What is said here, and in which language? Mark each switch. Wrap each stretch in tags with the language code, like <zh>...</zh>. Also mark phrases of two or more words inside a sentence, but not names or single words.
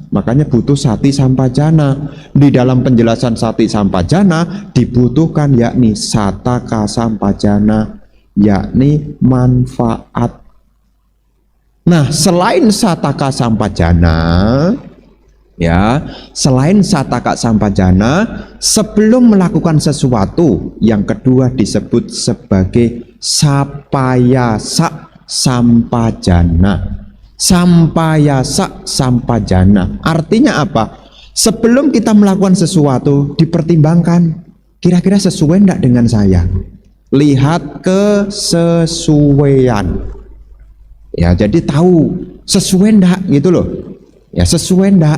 <id>Makanya butuh</id> <pi>sati sampajana.</pi> <id>Di dalam penjelasan</id> <pi>sati sampajana</pi> <id>dibutuhkan yakni</id> <pi>sataka sampajana,</pi> <id>yakni manfaat. Nah, selain</id> <pi>sataka sampajana,</pi> <id>ya, selain</id> <pi>sataka sampajana,</pi> <id>sebelum melakukan sesuatu, yang kedua disebut sebagai</id> <pi>sapayasa sampajana. Sampayasa sampajana.</pi> <id>Artinya apa? Sebelum kita melakukan sesuatu, dipertimbangkan, kira-kira sesuai enggak dengan saya? Lihat kesesuaian. Ya, jadi tahu sesuai enggak gitu loh. Ya, sesuai enggak?</id>